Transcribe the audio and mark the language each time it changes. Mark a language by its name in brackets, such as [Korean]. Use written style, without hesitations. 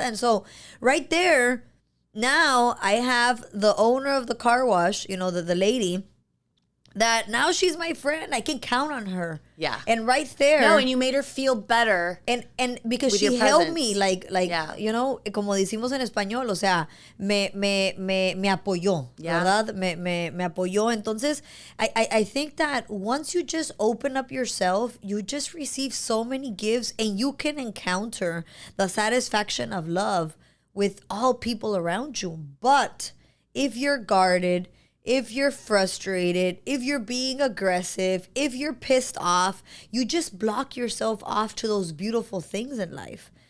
[English] And so right there, now I have the owner of the car wash, the lady, that now she's my friend. I can count on her. Yeah. And right there. No, and you made her feel better. And because she held me [Spanish] como decimos en español, o sea, me apoyó, ¿verdad? Me apoyó. [English] Entonces, I think that once you just open up yourself, you just receive so many gifts and you can encounter the satisfaction of love with all people around you. But if you're guarded, if you're frustrated, if you're being aggressive, if you're pissed off, you just block yourself off to those beautiful things in life.